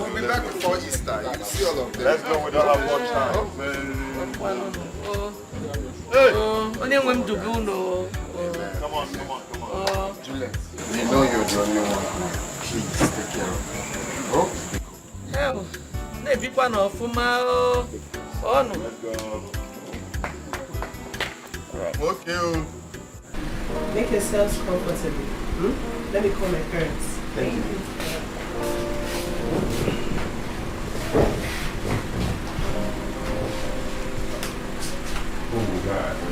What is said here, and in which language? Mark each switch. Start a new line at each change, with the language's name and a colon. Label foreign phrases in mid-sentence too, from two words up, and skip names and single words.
English: We'll be back before Easter. You'll see all of them. Let's go. We don't have much time. Come on. Juliet, you know you're the only one. Please take care of me. Oh? Sikwa no fuma o. Oh no. Okay. Make yourselves comfortable. Let me call my parents. Thank you. Oh God.